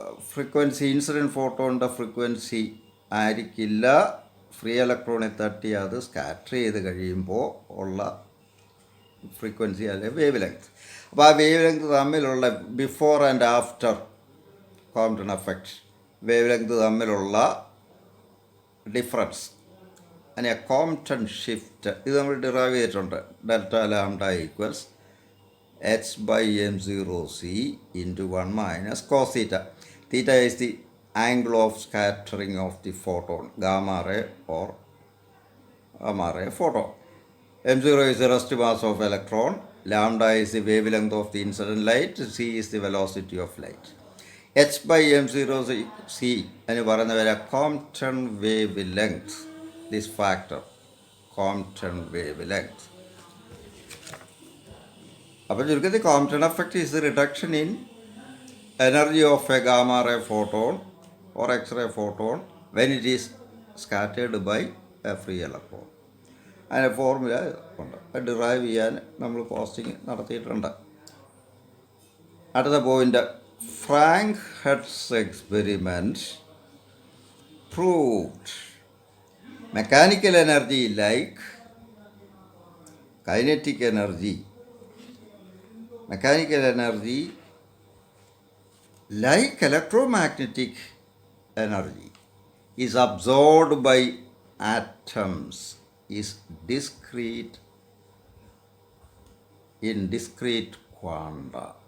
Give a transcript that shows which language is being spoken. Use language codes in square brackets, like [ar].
[ml] Frequency, incident ഫോട്ടോണിൻ്റെ frequency ആയിരിക്കില്ല free ഇലക്ട്രോണിൽ തട്ടി അത് സ്കാറ്റർ ചെയ്ത് കഴിയുമ്പോൾ ഉള്ള ഫ്രീക്വൻസി അല്ലെങ്കിൽ വേവ് ലെങ്ത്. അപ്പോൾ ആ വേവ് ലെങ്ത് തമ്മിലുള്ള before and after Compton effect wave length തമ്മിലുള്ള ഡിഫറൻസ്, അതിനെ കോംപ്റ്റൺ ഷിഫ്റ്റ്, ഇത് നമ്മൾ ഡിറൈവ് ചെയ്തിട്ടുണ്ട്. [en] Delta lambda equals h/m0c into 1 minus cos theta. Theta is the angle of scattering of the photon, gamma ray or gamma ray photon. m0 is the rest mass of electron, lambda is the wavelength of the incident light, c is the velocity of light. [ml] h/m0c എന്ന് പറയുന്നവരെ Compton wave length, [en] This factor Compton wavelength. [ml] അപ്പോൾ ചുരുക്കത്തിൽ [en] Compton effect is the reduction in energy of a gamma ray photon or X ray photon when it is scattered by a free electron. [ml] അതിൻ്റെ formula ഉണ്ട്. അത് derive ചെയ്യാൻ നമ്മൾ posting നടത്തിയിട്ടുണ്ട്. അടുത്ത point, [en] Franck Hertz experiment proved mechanical energy like kinetic energy. Mechanical energy, like electromagnetic energy, is absorbed by atoms, is discrete in discrete quanta.